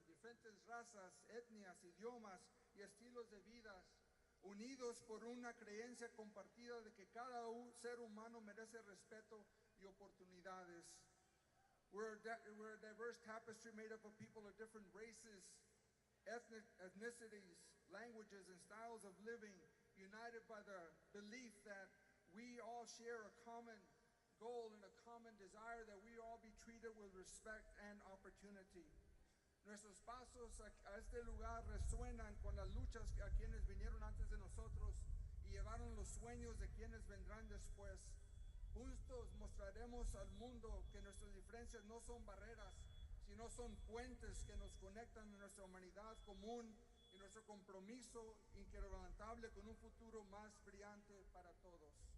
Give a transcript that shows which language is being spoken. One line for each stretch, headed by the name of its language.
Spanish: Diferentes razas, etnias, idiomas y estilos de vidas, unidos por una creencia compartida de que cada ser humano merece respeto y oportunidades.
English: We're a diverse tapestry made up of people of different races, ethnicities, languages, and styles of living, united by the belief that we all share a common goal and a common desire that we all be treated with respect and opportunity.
Spanish: Nuestros pasos a este lugar resuenan con las luchas a quienes vinieron antes de nosotros y llevaron los sueños de quienes vendrán después. Juntos mostraremos al mundo que nuestras diferencias no son barreras, sino son puentes que nos conectan a nuestra humanidad común y nuestro compromiso inquebrantable con un futuro más brillante para todos.